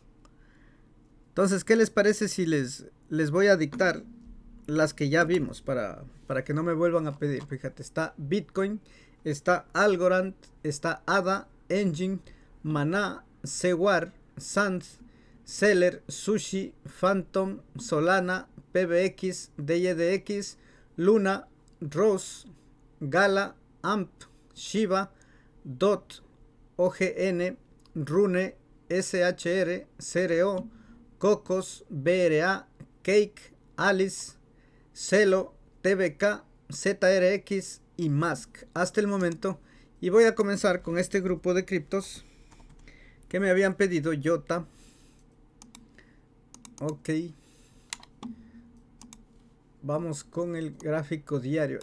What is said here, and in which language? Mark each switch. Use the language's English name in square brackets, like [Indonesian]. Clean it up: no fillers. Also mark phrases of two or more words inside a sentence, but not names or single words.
[Spanish] Entonces, ¿qué les parece si les voy a dictar las que ya vimos para que no me vuelvan a pedir? Fíjate, está Bitcoin, está Algorand, está ADA, Engine, Maná, Sewar, Sands, Seller, Sushi, Phantom, Solana, PBX, DYDX, Luna, Rose, Gala, AMP, Shiba, DOT, OGN, Rune, SHR, CRO, Cocos, BRA, Cake, Alice, Celo, TBK, ZRX y Mask. Hasta el momento, Y voy a comenzar con este grupo de criptos que me habían pedido IOTA. Ok. Vamos con el gráfico diario.